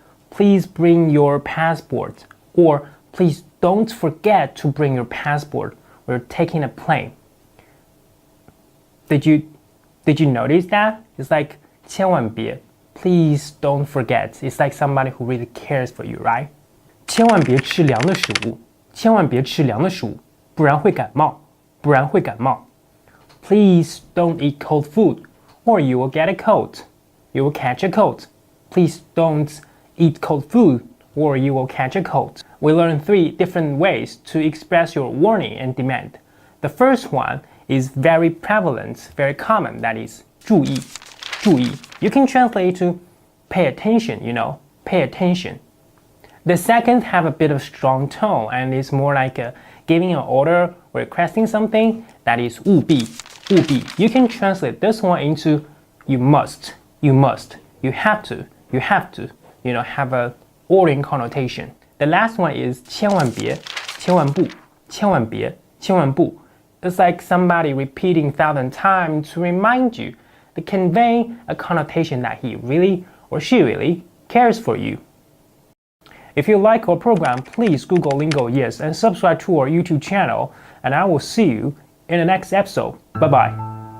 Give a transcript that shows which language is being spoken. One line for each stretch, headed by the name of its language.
English: Please bring your passport, or please don't forget to bring your passport when you're taking a plane. Did you notice that? It's like
Chinese: 千万别.
English: Please don't forget. It's like somebody who really cares for you, right?
Chinese: 千万别吃凉的食物. 千万别吃凉的食物，不然会感冒，不然会感冒。
English: Please don't eat cold food, or you will get a cold. You will catch a cold. Please don't eat cold food, or you will catch a cold. We learned 3 different ways to express your warning and demand. The first one is very prevalent, very common, that is
Chinese: 注意, 注意.
English: You can translate to pay attention, pay attention. The second have a bit of strong tone and is more like giving an order or requesting something, that is
Chinese: 务必, 务必.
English: You can translate this one into you must, you have to, have a ordering connotation. The last one is
Chinese: 千万别, 千万不, 千万别, 千万不.
English: It's like somebody repeating 1,000 times to remind you, to convey a connotation that he really or she really cares for you. If you like our program, please Google Lingo Yes and subscribe to our YouTube channel, and I will see you in the next episode. Bye-bye.